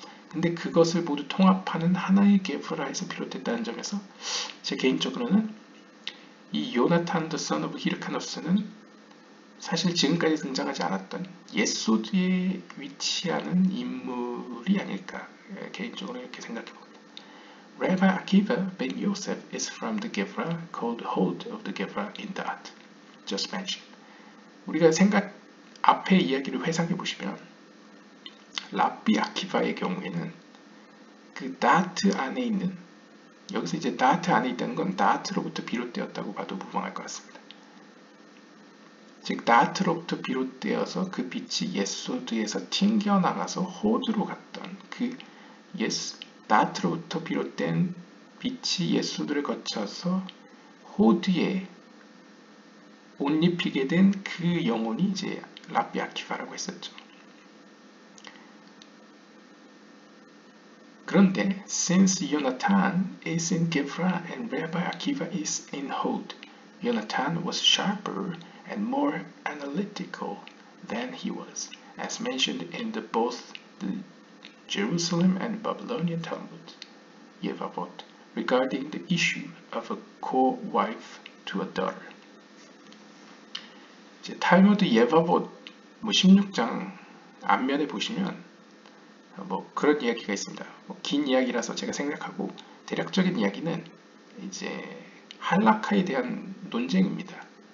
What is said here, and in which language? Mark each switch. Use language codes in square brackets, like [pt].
[ko] 근데 그것을 모두 통합하는 하나의 게브라에서 비롯됐다는 점에서 제 개인적으로는 이 요나탄 더 선 오브 히르카누스는 사실 지금까지 등장하지 않았던 예소드에 위치하는 인물이 아닐까 개인적으로 이렇게 생각해 봅니다. [en] Rabbi Akiva ben Yosef is from the Gevra called Hod of the Gevra in that just mentioned. [ko] 우리가 앞에 이야기를 회상해 보시면 랍비 아키바의 경우에는 그 다트 안에 있는, 여기서 이제 다트 안에 있다는 건 다트로부터 비롯되었다고 봐도 무방할 것 같습니다. 즉 다트로부터 비롯되어서 그 빛이 예소드에서 튕겨나가서 호드로 갔던 그 다트로부터 비롯된 빛이 예소드를 거쳐서 호드에 옷 입히게 된 그 영혼이 이제 랍비 아키바라고 했었죠. 그런데 [en] since Yonatan is in Gevra and Rabbi Akiva is in Hod, Yonatan was sharper and more analytical than he was, as mentioned in both the Jerusalem and Babylonian Talmud, Yevavot, regarding the issue of a co-wife to a daughter. [ko] 이제 탈무드 예바봇 16장 앞면에 보시면 그런 이야기가 있습니다. 긴 이야기라서 제가 생략하고 대략적인 이야기는 이제 할라카에 대한 논쟁입니다.